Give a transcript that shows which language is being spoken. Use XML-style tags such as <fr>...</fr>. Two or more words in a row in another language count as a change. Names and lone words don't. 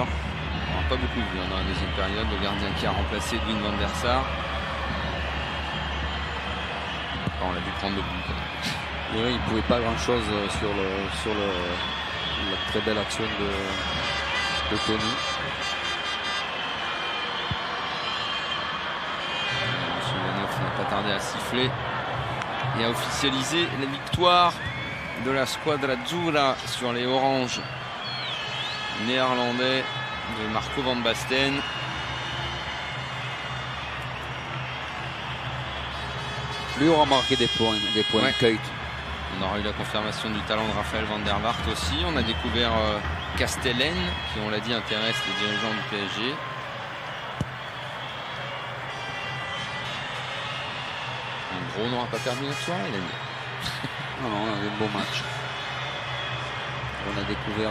<fr>On n'a pas beaucoup vu dans la deuxième période. Le gardien qui a remplacé Edwin van der Sar. On l'a dû prendre le but. Oui, il ne pouvait pas grand chose sur la très belle action de Toni. M. Ivanov n'a pas tardé à siffler et à officialiser la victoire de la Squadra Azzurra sur les oranges néerlandais de Marco van Basten. Lui aura marqué des points Ouais. Kuyt. On aura eu la confirmation du talent de Raphaël van der Vaart aussi. On a découvert Castellén, qui on l'a dit intéresse les dirigeants du PSG. En gros, on n'aura pas perdu notre soirée, les amis. Non, on a eu un beau match. On a découvert</fr>